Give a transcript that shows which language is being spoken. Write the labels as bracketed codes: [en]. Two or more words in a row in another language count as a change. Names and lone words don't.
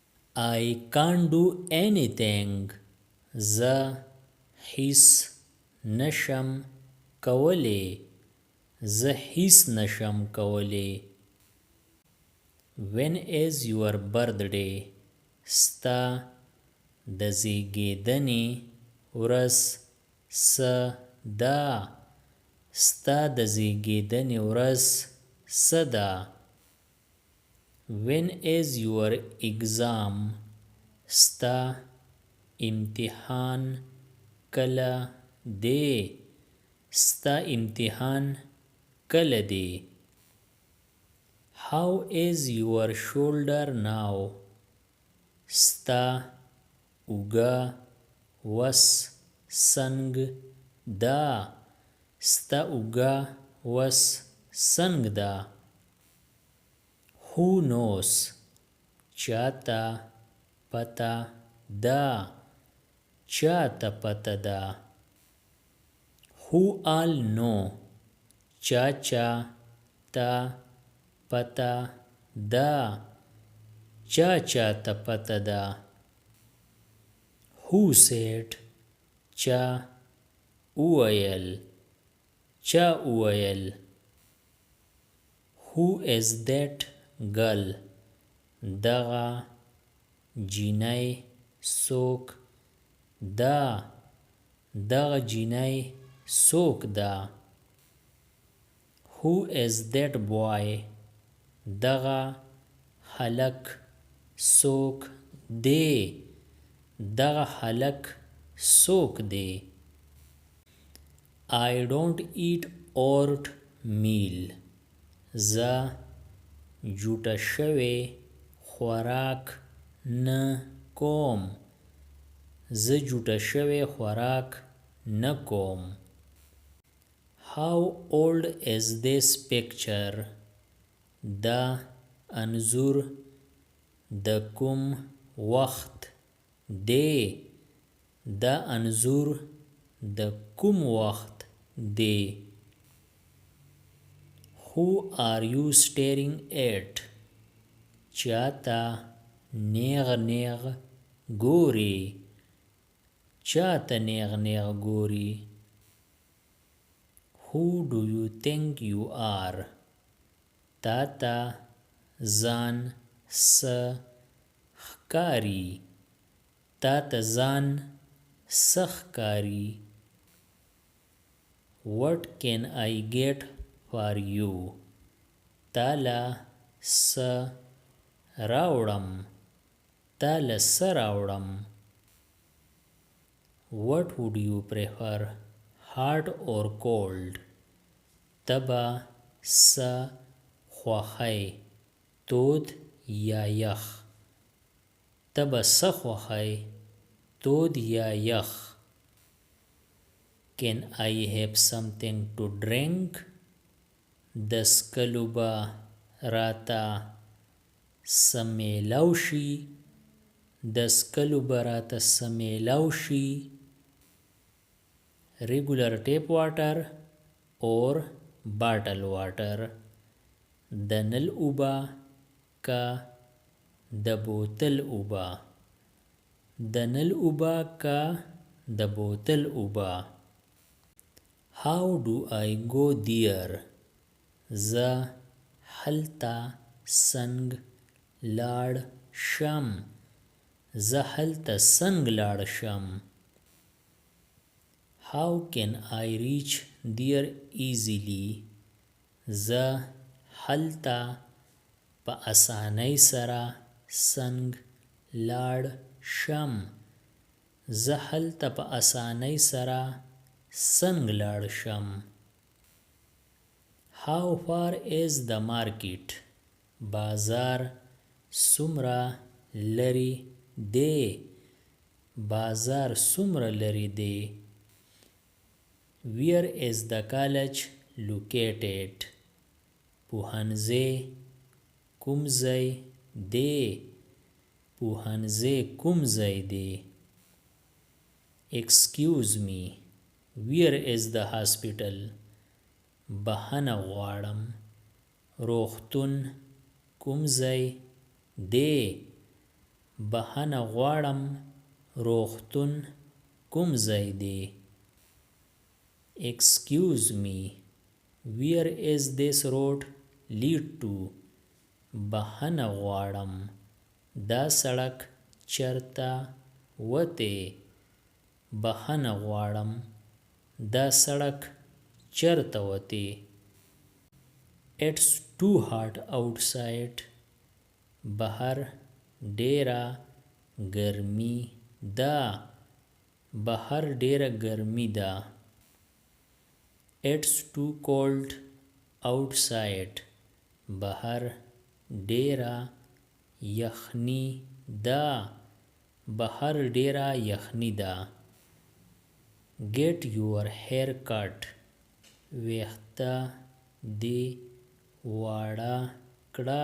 [en] I can't do anything. [ps] زه هیڅ نشم کولی. زه هیڅ نشم کولی. [en] When is your birthday? [ps] ستا د زیږیدنې ورځ څه ده؟ ستا د زیږیدنې ورځ څه ده؟ [en] When is your exam? [ps] ستا امتحان کله دی؟ ستا امتحان کله دی؟ [en] How is your shoulder now? [ps] ستا اوږه وس څنګ ده؟ ستا اوږه وس څنګ ده؟ [en] Who knows? [ps] چاته پته ده؟ چاته پته ده؟ [en] Who all know? [ps] چا ته پته ده؟ چا ته پته ده؟ [en] Who said? [ps] چا وویل؟ چا وویل؟ [en] Who is that girl? [ps] دغه جینۍ څوک ده؟ دغه جینۍ څوک ده؟ [en] Who is that boy? [ps] دغه هلک څوک دی؟ دغه هلک څوک دی؟ [en] I don't eat oatmeal. [ps] زه جوټه شوی خوراک نه کوم. زه جوټه شوی خوراک نه کوم. [en] How old is this picture? [ps] دا انځور د کوم وخت دی؟ دا انځور د کوم وخت دی؟ [en] Who are you staring at? [ps] چاته نیغ نیغ ګوري؟ چاته نیغ نیغ ګوري؟ [en] Who do you think you are? [ps] تاته ځان څه ښکاري؟ تاته ځان څه ښکاري؟ [en] What can I get for you? [ps] تاله څه راوړم؟ تاله څه راوړم؟ [en] What would you prefer? Hot or cold? [ps] تبه څه خوښی؟ تود یا یخ؟ تبه څه خوښی؟ تود یا یخ؟ [en] Can I have something to drink? [ps] د څښلو به راته څه میلاو شي؟ د څښلو به راته څه میلاو شي؟ [en] Regular tap water or bottle water? [ps] د نل اوبه که د بوتل اوبه؟ د نل اوبه که د بوتل اوبه؟ [en] How do I go there? [ps] زه هلته څنګ لاړ شم؟ زه هلته څنګ لاړ شم؟ [en] How can I reach there easily? [ps] زه هلته په اسانۍ سره څنګ لاړ شم؟ زه هلته په اسانۍ سره څنګ لاړ شم؟ [en] How far is the market? [ps] بازار څومره لرې دی؟ بازار څومره لرې دی؟ [en] Where is the college located? [ps] پوهنځی کوم ځای دی؟ پوهنځی کوم ځای دی؟ [en] Excuse me, where is the hospital? [ps] بخښنه غواړم، روغتون کوم ځای دی؟ بهنه غواړم روغتون کوم ځای دی؟ [en] Excuse me, where is this road lead to? [ps] بهنه غواړم دا سړک چرته وتی؟ بهنه غواړم دا سړک چرته وتی؟ [en] It's too hot outside. [ps] بهر ډیره ګرمي ده. بهر ډیره ګرمي ده. [en] It's too cold outside. [ps] بهر ډیره یخني ده. بهر ډیره یخني ده. [en] Get your hair cut. [ps] ویښته دې واړه کړه.